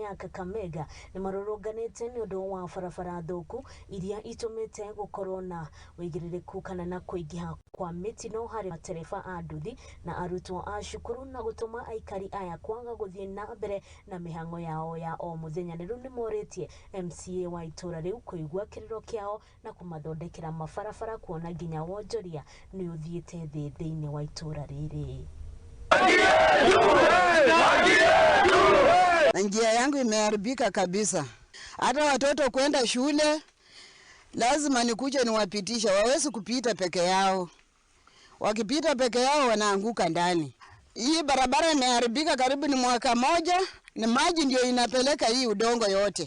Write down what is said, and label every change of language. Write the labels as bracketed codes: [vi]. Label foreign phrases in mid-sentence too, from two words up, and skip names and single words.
[ki] ya Kakamega ni maroroganite ni undu wa barabara thuku iria itumite gukorwo na wigirireku kana na kuingiha kwa mitino hari matereba a nduthi na arutwo a cukuru na gutuma aikari aya kwaga guthie na mbere na mihango yao ya o muthenya. Riu ni moretie MCA wa itura riu kuigua kiriro kiao na kumathondekera mabarabara kuona nginya wonjoria ni uthiete thiini wa itura riri. [sw] Njia yangu imeharibika kabisa. Hata watoto kwenda shule lazima nikuje niwapitisha, wawezi kupita peke yao. Wakipita peke yao wanaanguka ndani. Hii barabara imeharibika karibu ni mwaka moja, ni maji ndio inapeleka hii udongo yote.